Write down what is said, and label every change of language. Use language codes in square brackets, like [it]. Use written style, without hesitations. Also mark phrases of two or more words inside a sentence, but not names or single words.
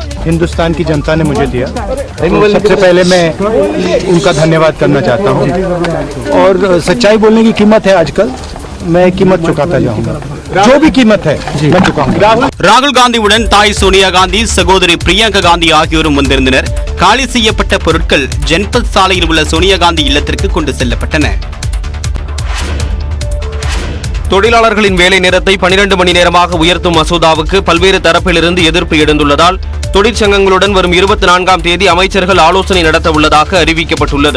[hi] हिंदुस्तान की जनता ने मुझे दिया, सबसे पहले मैं उनका धन्यवाद करना चाहता हूँ और सच्चाई बोलने की कीमत है आजकल, मैं कीमत चुकाता जाऊंगा, जो भी कीमत है मैं चुकाऊंगा. [ta] ராகுல் காந்தியுடன் தாய் சோனியா காந்தி, சகோதரி பிரியங்கா காந்தி ஆகியோரும் வந்திருந்தனர். காலி செய்யப்பட்ட பொருட்கள் ஜன்பத் சாலையில் உள்ள சோனியா காந்தி இல்லத்திற்கு கொண்டு செல்லப்பட்டன. தொழிலாளர்களின் வேலை நேரத்தை 12 மணி நேரமாக உயர்த்தும் மசோதாவுக்கு பல்வேறு தரப்பிலிருந்து எதிர்ப்பு எழுந்துள்ளதால் தொழிற்சங்கங்களுடன் வரும் 24ஆம் தேதி அமைச்சர்கள் ஆலோசனை நடத்த உள்ளதாக அறிவிக்கப்பட்டுள்ளது.